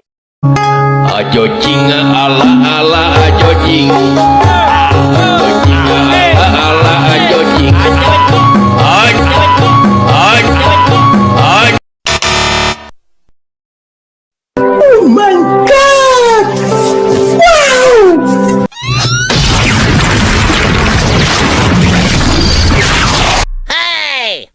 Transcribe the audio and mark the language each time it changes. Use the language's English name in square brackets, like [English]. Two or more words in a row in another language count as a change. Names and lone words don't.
[English] Ajo cing ala ala ajo cing. Ajo cing ala ala ajo cing. Ajo. Oh my God! Wow! Hey!